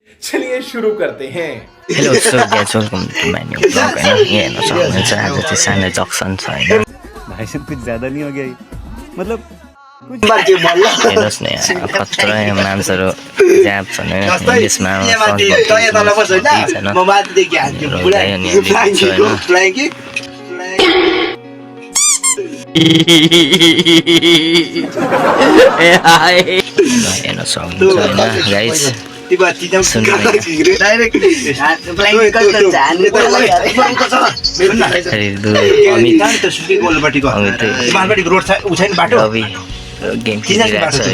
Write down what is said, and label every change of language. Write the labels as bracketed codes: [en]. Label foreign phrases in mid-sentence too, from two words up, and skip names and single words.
[hi] चलिए शुरू करते हैं। [en] Hello so guys welcome to my new blog [ne] हैन यहाँ हेर्न सक्नुहुन्छ आज चाहिँ सानो जक्सन छ हैन [hi] भाई साहब कुछ ज्यादा नहीं हो गया ये? मतलब [ne] हेर्नुहोस् न यहाँ कत्रो मान्छेहरू ज्याप छन् हैन इङ्ग्लिसमा हेर्न सक्नुहुन्छ हैन गाइस गेम खेलिरहेको छ है